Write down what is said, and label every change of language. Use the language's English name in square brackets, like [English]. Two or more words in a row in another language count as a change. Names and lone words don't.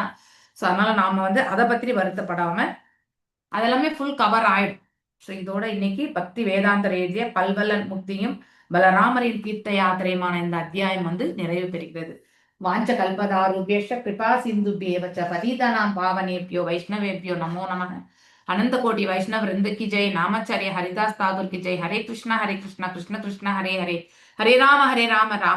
[Tamil] சோ அதனால நாம வந்து அதை பத்தி வருத்தப்படாம அதெல்லாமே ஃபுல் கவர் ஆயிடும். ஸோ இதோட இன்னைக்கு பக்தி வேதாந்தர் எழுதிய பல்வல்லன் முக்தியும் பலராமரின் தீர்த்த யாத்திரையுமான இந்த அத்தியாயம் வந்து நிறைவு பெறுகிறது. [Sanskrit] वाञ्छा कल्पतरुभ्यश्च कृपा सिन्धुभ्य एव च पतितानां पावनेभ्यो वैष्णवेभ्यो नमो நமः. [Hindi] अनंत कोटि वैष्णव वृंद की जय. नामाचार्य हरिदास तागुर की जय. [Sanskrit] हरे कृष्णा कृष्ण कृष्ण हरे हरे, हरे राम राम